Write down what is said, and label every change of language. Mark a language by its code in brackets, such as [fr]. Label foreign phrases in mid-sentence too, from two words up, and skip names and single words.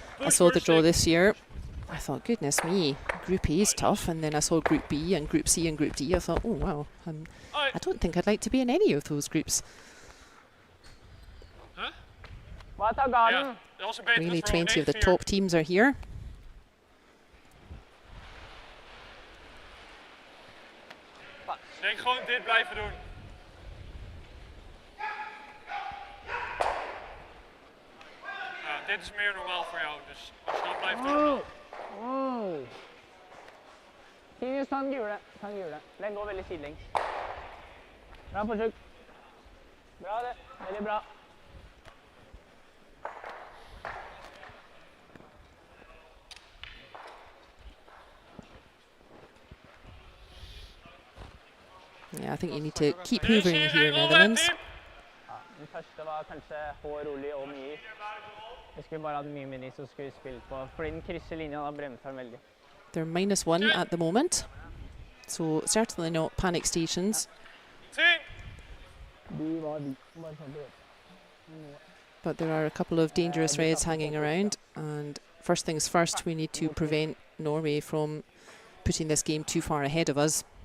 [en] saw the draw this year, I thought, goodness me, Group A is tough, and then I saw Group B and Group C and Group D. I thought, oh wow, I don't think I'd like to be in any of those groups. Huh? Garden. Really, 20 of the top teams are here. [nl] Denk gewoon dit blijven doen. Ja, dit is meer normaal voor jou, dus als je dat blijft doen. [en] Oh. Tinus, [no] ta den gule. Den går veldig sidelengs. Bra forsøk. Bra det. Veldig bra. [en] Yeah, I think you need to keep hoovering here, Netherlands. [no] Den første var kanskje rolig og mye is. Jeg skulle bare hatt mye mindre is og skulle spilt på, fordi den krysser linjen og bremser veldig. [en] They're -1 at the moment, so certainly not panic stations. But there are a couple of dangerous reds hanging around, and first things first, we need to prevent Norway from putting this game too far ahead of us.